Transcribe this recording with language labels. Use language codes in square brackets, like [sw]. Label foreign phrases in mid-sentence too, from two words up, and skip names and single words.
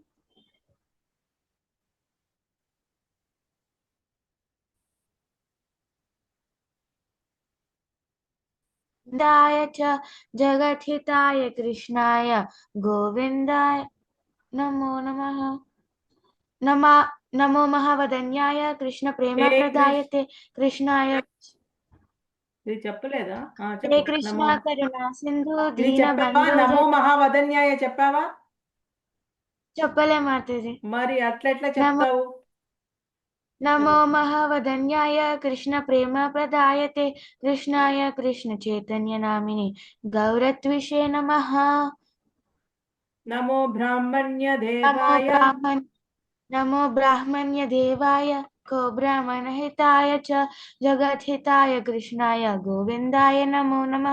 [sa] दाय च जगद्हिताय कृष्णाय गोविन्दाय नमो नमः। नमो महावदन्याय कृष्ण प्रेम प्रदायते कृष्णाय [te] ఇది చెప్పలేదా? [sa] हे [te] చెప్పు. [sa] कृष्ण करुणा सिंधु [te] ఇది [sa] दीन [te] చెప్పావా? [sa] बंधु నమో మహావదన్యాయ చెప్పావా? [te] చెప్పలే మాతాజీ. మరి అట్లా [sa] నమో [te] చెప్తావు? [sa] नमो महावदन्याय कृष्ण प्रेम प्रदायते कृष्णाय कृष्ण चैतन्य नामिने गौरत्विषे नमः। నమో బ్రాహ్మణ్య नमो దేవాయ ब्राह्मण्य देवाय को ब्राह्मणहिताय च जगद्हिताय कृष्णाय गोविन्दाय नमो नमः।